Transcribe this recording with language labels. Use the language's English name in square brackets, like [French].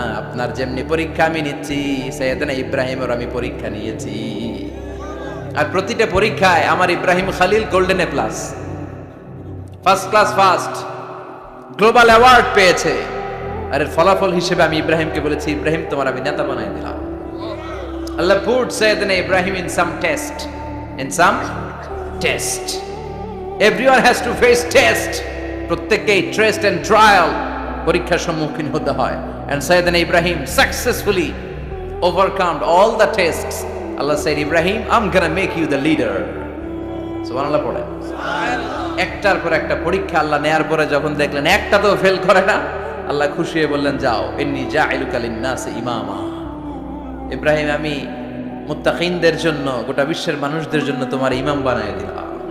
[Bangla] আপনার যেমনি পরীক্ষা আমি নিচ্ছি, সাইয়েদনা ইব্রাহিমের আমি পরীক্ষা নিয়েছি। আর প্রতিটা পরীক্ষায় আমার Ibrahim Khalil golden A plus, first class first, global award পেয়েছে। আর এর ফলাফল হিসেবে আমি ইব্রাহিমকে বলেছি, ইব্রাহিম তোমার আমি নেতা বানাই দিলাম। [English] আল্লাহ put Sayyidina Ibrahim in some test, in some test. Everyone has to face test. [Bangla] প্রত্যেককেই টেস্ট এন্ড ট্রায়াল, পরীক্ষার সম্মুখীন হতে হয়। [English] And Sayyidina Ibrahim successfully overcome all the tests. Allah said, Ibrahim, I'm gonna make you the leader. [Bangla] সুবহানাল্লাহ পড়ে। একটার পর একটা পরীক্ষা আল্লাহ নেয়ার পরে যখন দেখলেন একটাতেও ফেল করে না, আল্লাহ খুশি হয়ে বললেন, যাও, [Arabic] ইন্নী জাইলুকা লিন-নাসি ইমামা। [Bangla] ইব্রাহিম, আমি মুত্তাকিনদের জন্য, গোটা বিশ্বের মানুষদের জন্য তোমার ইমাম বানায় দিলাম।